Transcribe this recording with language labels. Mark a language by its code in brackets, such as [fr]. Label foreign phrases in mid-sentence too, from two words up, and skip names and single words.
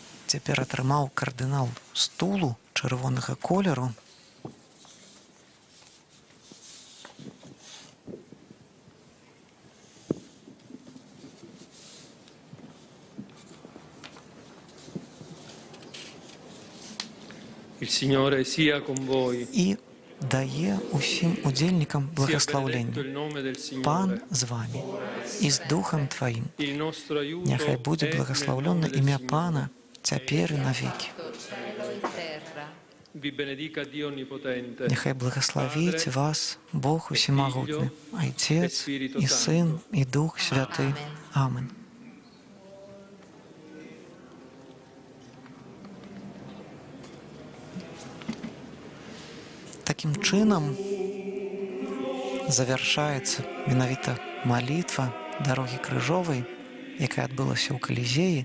[be] цяпер атрымаў кардынал стулу чырвонага колеру. [it] Il Signore sia con voi. [be] І дае усім удзельнікам [it] Sia benedetto [be] благаслаўленне. [it] il nome del Signore. [be] Пан з вамі і з духам тваім. [it] Il nostro aiuto [be] Няхай будзе [it] è [be] благаслаўлёна [it] nel nome del [be] імя [it] Signore. [be] Пана цяпер і навекі. [it] cielo e terra. Vi benedica Dio Onnipotente. [be] Няхай благасловіць вас Бог усімагутны, Айцец і Сын і Дух Святы. Амен. Такім чынам завяршаецца менавіта малітва дарогі крыжовай, якая адбылася ў Калізеі.